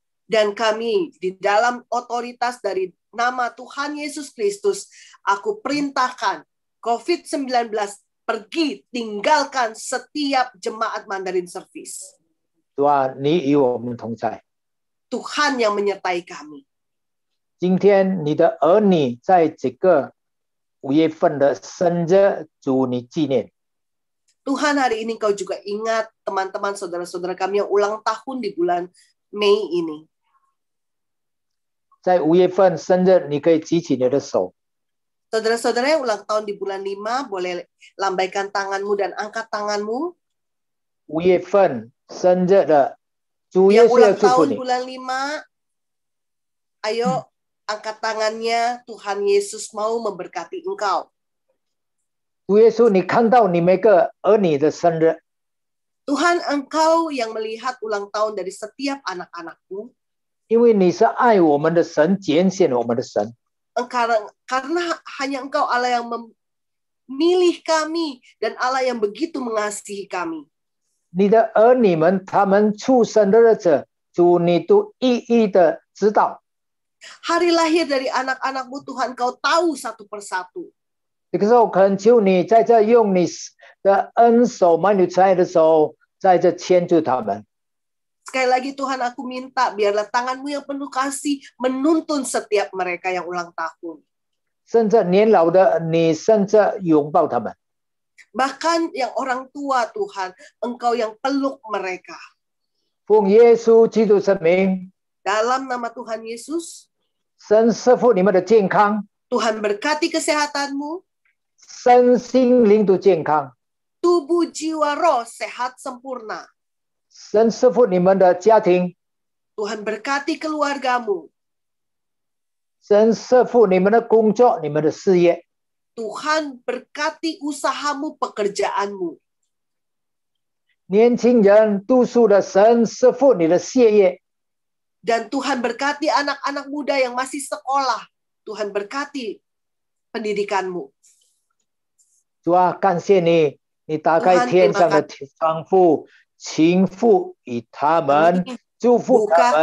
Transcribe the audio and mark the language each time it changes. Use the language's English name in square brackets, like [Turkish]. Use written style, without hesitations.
[Indonesian] Dan kami di dalam otoritas dari nama Tuhan Yesus Kristus, aku perintahkan COVID-19 pergi, tinggalkan setiap jemaat Mandarin Service. [Chinese] 主啊，你与我们同在。 [Indonesian] Tuhan yang menyertai kami. [Chinese] 今天你的儿女在这个5月份的生日，主你纪念。 [Indonesian] Tuhan, hari ini Kau juga ingat teman-teman saudara-saudara kami yang ulang tahun di bulan Mei ini. [Chinese] 在5月份生日，你可以举起你的手。 [Indonesian] Saudara-saudara yang ulang tahun di bulan 5, boleh lambaikan tanganmu dan angkat tanganmu. [Chinese] 5月份生日的主耶 [Indonesian] Yang [Chinese] 稣要 [Indonesian] ulang [Chinese] 祝福 [Indonesian] tahun [Chinese] 你。 [Indonesian] bulan 5, ayo angkat tangannya. Tuhan Yesus mau memberkati engkau. [Chinese] 主耶稣，你看到你每个儿女的生日， [Indonesian] Tuhan, Engkau yang melihat ulang tahun dari setiap anak-anakmu. [Chinese] 因为你是爱我们的神，拣选我们的神。 [Indonesian] Karena hanya Engkau Allah yang memilih kami dan Allah yang begitu mengasihi kami. [Chinese] 你的儿女们，他们出生的日子，主你都一一的知道。 [Indonesian] Hari lahir dari anak-anakmu Tuhan Kau tahu satu persatu. [Chinese] 这个时候，恳求你在这用你的恩手、满有慈爱的手，在这牵住他们。 [Indonesian] Sekali lagi Tuhan, aku minta biarlah tanganmu yang penuh kasih menuntun setiap mereka yang ulang tahun. [Chinese] 甚至年老的你甚至拥抱他们。 [Indonesian] Bahkan yang orang tua Tuhan, Engkau yang peluk mereka. [Chinese] 奉耶稣基督圣名， [Indonesian] Dalam nama Tuhan Yesus, [Chinese] 神赐福你们的健康， [Indonesian] Tuhan berkati kesehatanmu, [Chinese] 身心灵都健康。 [Indonesian] tubuh, jiwa, roh sehat sempurna. [Chinese] 神赐福你们的家庭， [Indonesian] Tuhan berkati keluargamu. [Chinese] 神赐福你们的工作，你们的事业。 [Indonesian] Tuhan berkati usahamu, pekerjaanmu. [Chinese] 年轻人读书的，神赐福你的学业。 [Indonesian] Dan Tuhan berkati anak-anak muda yang masih sekolah. Tuhan berkati pendidikanmu. [Chinese] 主啊，感谢你，你打开天上的窗户，倾覆于他们，祝福他们。